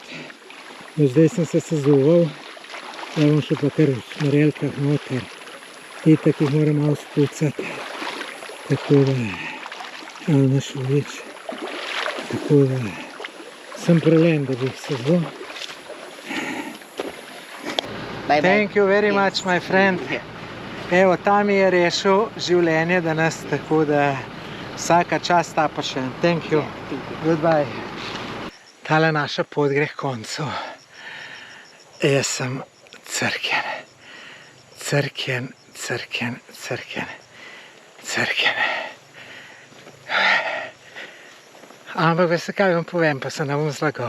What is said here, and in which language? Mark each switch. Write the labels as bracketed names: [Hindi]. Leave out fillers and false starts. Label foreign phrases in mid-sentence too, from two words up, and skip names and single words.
[Slovenian] Zdaj sem se sezuval, da bom šel pa kar v šmarelkah noter. Itak jih moram malo spucati, tako da ne šulič. Tako da sem prelen, da bi se zelo. [English] Thank you very much, my friend. [Slovenian] Evo, ta mi je rešil življenje danes, tako da vsaka čast ta pa še. [English] Thank you. Goodbye. [Slovenian] Tale naša pot gre k koncu. Jaz sem crkjen. Crkjen, crkjen, crkjen, crkjen. Ampak veste, kaj vam povem, pa se ne bom zlagal.